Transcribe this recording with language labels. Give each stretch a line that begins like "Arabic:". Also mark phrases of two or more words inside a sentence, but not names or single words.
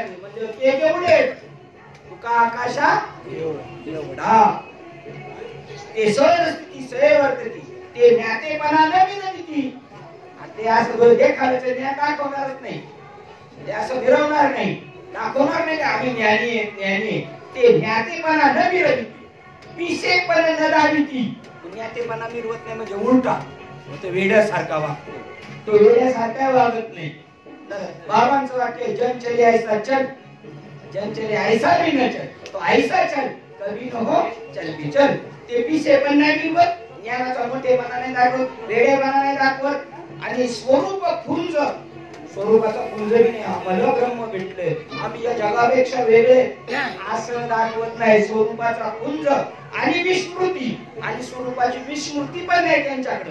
Marathi: म्हणजे ते केवढे तुका आकाशा एवढा. ते सहज स्थिती सहज वर्तती. ते ज्ञातेपणा न विनती. ते असं देखायचं ज्ञान दाखवणारच नाही. ते असं मिरवणार नाही दाखवणार नाही आम्ही ज्ञानी आहे ज्ञानी. ते ज्ञातेपणा न विरविती. पिसेपणा न दाविती. ज्ञातेपणा मिरवत नाही म्हणजे उलटा तो वेड्यासारखा वागतो. तो वेड्यासारखा वागत नाही. बाबांचं वाक्य
Hindi: जन चले ऐसा चल जन चले ऐसा भी न चल तो ऐसा चल कभी न हो चल भी चल.
Marathi: ते पिसेपणा नाही मिरवत. ज्ञानाचा मोठेपणा नाही दाखवत. वेडेपणा नाही दाखवत. आणि स्वरूप पुंज स्वरूपाचा पुंज नाही. आम्हाला ब्रह्म भेटले आम्ही या जगापेक्षा वेगळे असं दाखवत नाही. स्वरूपाचा पुंज आणि विस्मृती. आणि स्वरूपाची विस्मृती पण नाही त्यांच्याकडे.